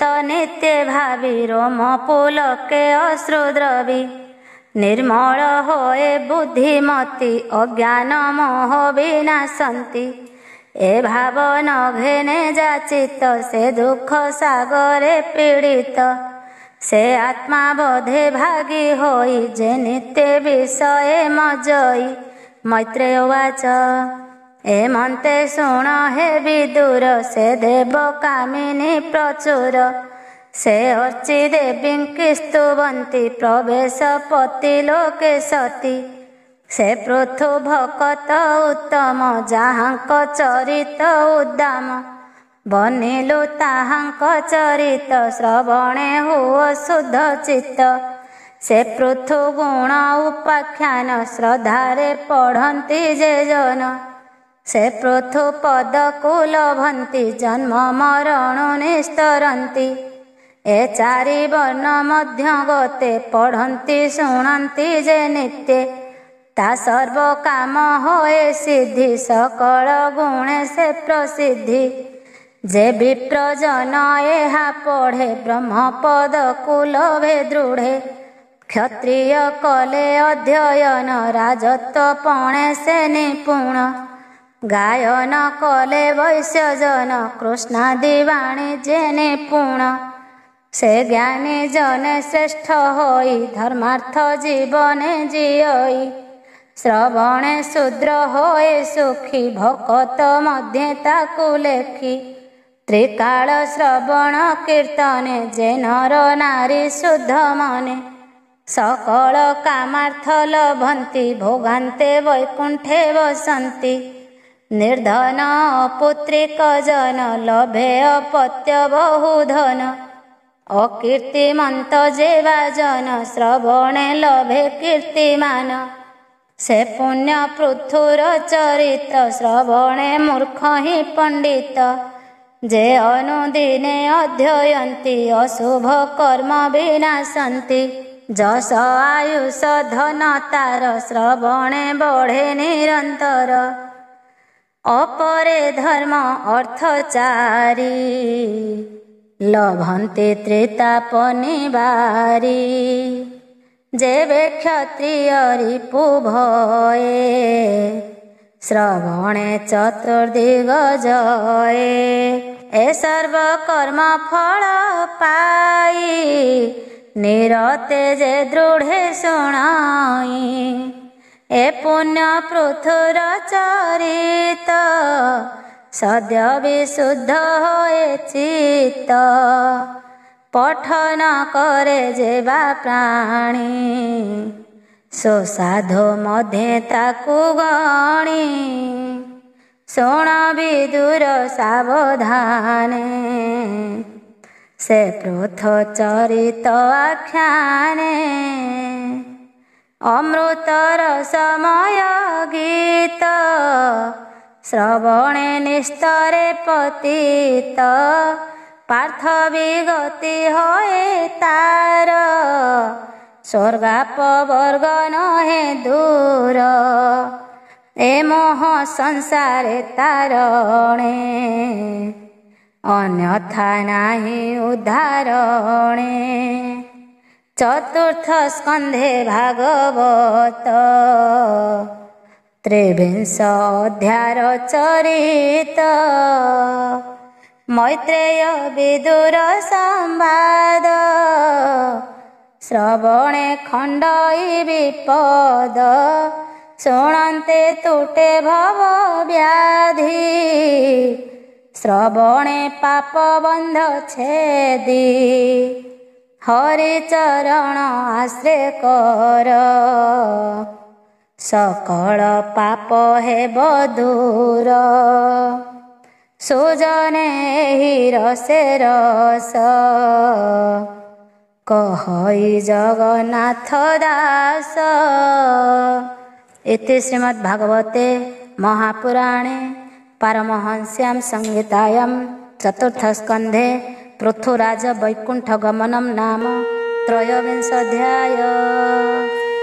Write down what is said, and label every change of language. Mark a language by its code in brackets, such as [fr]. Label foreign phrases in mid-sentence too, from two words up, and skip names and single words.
[or] ନିତ୍ୟ ଭାବୀ ରୋମ ପୁଲକେ ଅଶ୍ରୁଦ୍ରବୀ ନିର୍ମଳ ହୋଏ ବୁଦ୍ଧିମତୀ ଅଜ୍ଞାନ ମୋହ ବିନାଶନ୍ତୀ ଏ ଭାବ ନ ଘେନେ ଯାଚିତ ସେ ଦୁଖ ସାଗରେ ପୀଡ଼ିତ ସେ ଆତ୍ମା ବୋଧେ ଭାଗୀ ହୋଇ ଯେ ନିତ୍ୟ ବିଷୟ ମଜଇ [sa] मैत्रेय उवाच [or] ଏମନ୍ତେ ଶୁଣ ହେ ବିଦୁର ସେ ଦେବ କାମିନୀ ପ୍ରଚୁର ସେ ଅର୍ଚୀ ଦେବୀ ସ୍ତୁବନ୍ତି ପ୍ରବେଶ ପତି ଲୋକେ ସତୀ ସେ ପୃଥୁ ଭକତ ଉତ୍ତମ ଯାହାଙ୍କ ଚରିତ ଉଦ୍ଦାମ ବନିଲୁ ତାହାଙ୍କ ଚରିତ ଶ୍ରବଣେ ହୁଅ ଶୁଦ୍ଧ ଚିତ୍ତ ସେ ପୃଥୁ ଗୁଣ ଉପାଖ୍ୟାନ ଶ୍ରଦ୍ଧାରେ ପଢ଼ନ୍ତୀ ଯେ ଜନ ସେ ପୃଥୁ ପଦ କୁଳଭନ୍ତୀ ଜନ୍ମ ମରଣ ନିସ୍ତରନ୍ତୀ ଏ ଚାରି ବର୍ଣ୍ଣ ମଧ୍ୟ ଗତେ ପଢ଼ନ୍ତୀ ଶୁଣନ୍ତୀ ଯେ ନିତ୍ୟ ତା ସର୍ବ କାମ ହୋଏ ସିଦ୍ଧି ସକଳ ଗୁଣେ ସେ ପ୍ରସିଦ୍ଧି ଯେ ବିପ୍ର ଜନ ଏହା ପଢ଼େ ବ୍ରହ୍ମ ପଦ କୁଳଭେ ଦୃଢ଼େ କ୍ଷତ୍ରିୟ କଲେ ଅଧ୍ୟୟନ ରାଜତ୍ୱ ପଣେ ସେ ନିପୁଣ ଗାୟନ କଲେ ବୈଶ୍ୟ ଜନ କୃଷ୍ଣାଦି ବାଣିଜ୍ୟେ ନିପୁଣ ସେ ଜ୍ଞାନୀ ଜନେ ଶ୍ରେଷ୍ଠ ହୋଇ ଧର୍ମାର୍ଥ ଜୀବନେ ଜିୟଇ ଶ୍ରବଣେ ଶୂଦ୍ର ହୋଏ ସୁଖୀ ଭକତ ମଧ୍ୟ ତାକୁ ଲେଖୀ ତ୍ରିକାଳ ଶ୍ରବଣ କୀର୍ତ୍ତନେ ଯେ ନର ନାରୀ ଶୁଦ୍ଧ ମନେ ସକଳ କାମାର୍ଥ ଲଭନ୍ତୀ ଭୋଗାନ୍ତେ ବୈକୁଣ୍ଠେ ବସନ୍ତୀ ନିର୍ଧନ ପୁତ୍ରିକ ଜନ ଲଭେ ଅପତ୍ୟ ବହୁଧନ ଅକୀର୍ତ୍ତିମନ୍ତ ଯେବା ଜନ ଶ୍ରବଣେ ଲଭେ କୀର୍ତ୍ତିମାନ ସେ ପୁଣ୍ୟ ପୃଥୁର ଚରିତ ଶ୍ରବଣେ ମୂର୍ଖ ହି ପଣ୍ଡିତ ଯେ ଅନୁଦିନେ ଅଧ୍ୟୟନ୍ତି ଅଶୁଭ କର୍ମ ବିନାଶନ୍ତି ଯଶ ଆୟୁଷ ଧନ ତାର ଶ୍ରବଣେ ବଢ଼େ ନିରନ୍ତର ଅପରେ ଧର୍ମ ଅର୍ଥଚାରୀ ଲଭନ୍ତେ ତ୍ରିତାପ ନିବାରୀ ଯେବେ କ୍ଷତ୍ରିୟ ରିପୁ ଭୟେ ଶ୍ରବଣେ ଚତୁର୍ଦ୍ଦିଗ ଜୟେ ଏ ସର୍ବ କର୍ମ ଫଳ ପାଇ ନିରତେ ଯେ ଦୃଢ଼େ ଶୁଣାଇ ଏ ପୁଣ୍ୟ ପୃଥୁର ଚରିତ ସଦ୍ୟ ବିଶୁଦ୍ଧ ହୋଏ ଚିତ୍ତ ପଠନ କରେ ଯେବା ପ୍ରାଣୀ ସୋ ସାଧୋ ମଧ୍ୟେ ତାକୁ ଗଣୀ ଶୁଣ ବିଦୁର ସାବଧାନେ ସେ ପୃଥ ଚରିତ ଆଖ୍ୟାନେ ଅମୃତର ସମୟ ଗୀତ ଶ୍ରବଣେ ନିସ୍ତରେ ପତିତ ପାର୍ଥ ବିଗତି ହଏ ତାର ସ୍ୱର୍ଗାପ ବର୍ଗ ନହେ ଦୂର ଏ ମୋହ ସଂସାରେ ତାରଣେ ଅନ୍ୟଥା ନାହି ଉଦ୍ଧାରଣେ। ଚତୁର୍ଥ ସ୍କନ୍ଧେ ଭାଗବତ ତ୍ରିବିଂଶ ଅଧ୍ୟାୟ ଚରିତ ମୈତ୍ରେୟ ବିଦୁର ସମ୍ବାଦ ଶ୍ରବଣେ ଖଣ୍ଡଇ ବିପଦ ଶୁଣନ୍ତେ ତୁଟେ ଭବ ବ୍ୟାଧି ଶ୍ରବଣେ ପାପ ବନ୍ଧ ଛେଦି ହରି ଚରଣ ଆଶ୍ରୟ କର ସକଳ ପାପ ହେବ ଦୂର ସୁଜନେ ଏହି ରସେ ରସ କହଇ ଜଗନ୍ନାଥ ଦାସ। [sa] इति श्रीमद्भागवते महापुराणे पारमहंस्यां संहितायां चतुर्थस्कन्धे पृथुराज वैकुण्ठगमनं नाम त्रयोविंशोऽध्यायः।